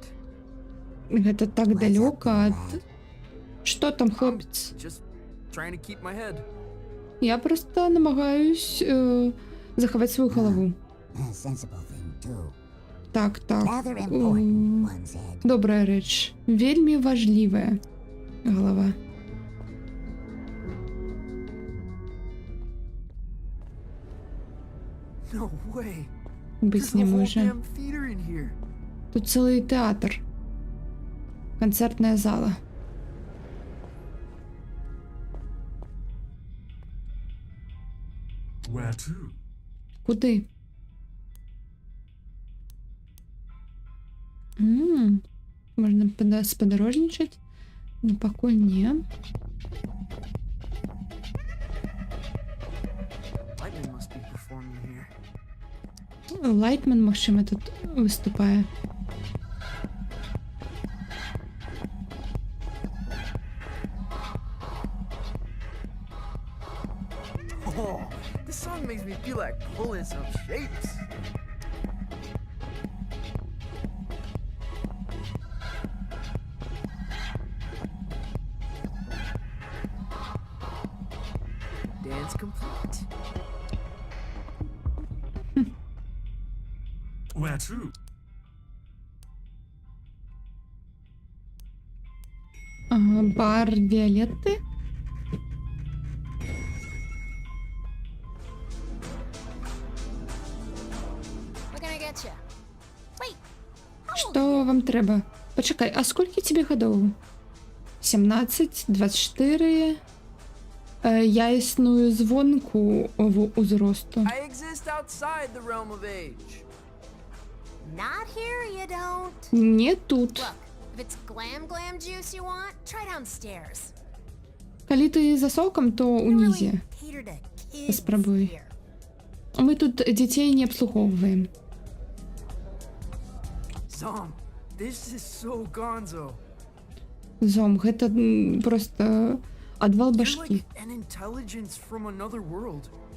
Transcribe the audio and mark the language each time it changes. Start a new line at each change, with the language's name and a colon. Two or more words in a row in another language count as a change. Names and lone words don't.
Belarusian: Гэта так далёка ад... Што там, хлопец?
English: Just trying to keep my head.
Belarusian: Я просто намагаюсь захаваць сваю галаву. Так, так. Добрая рэч. Вельмі важлівая галава.
English: No way.
Belarusian: Быць
English: There's
Belarusian: не
English: a whole
Belarusian: можа.
English: damn theater in here.
Belarusian: Тут цэлы тэатр. Канцэртная зала.
English: Where to?
Belarusian: Куды? Можна спадарожнічаць? Ну, пакуль не.
English: Lightning must be performing here.
Belarusian: Лайтман, магчыма, тут выступае.
English: Oh, this song makes me feel like pulling some shapes. Dance complete. Where to?
Belarusian: Бар Виолетты. Што вам трэба? Пачакай, а сколькі тебе гадоў? 17, 24. Я існую звонку ўзросту.
English: I exist outside the realm of age. Not here, you don't.
Belarusian: Не тут.
English: Look, if it's glam juice you want, try downstairs.
Belarusian: Калі ты за сокам, то унізе.
English: Cater to kids
Belarusian: Паспрабуй.
English: here.
Belarusian: Мы тут дзяцей не абслугоўваем.
English: Zom, this is so gonzo.
Belarusian: Зом, гэта просто адвал
English: You're
Belarusian: башкі.
English: like an intelligence from another world.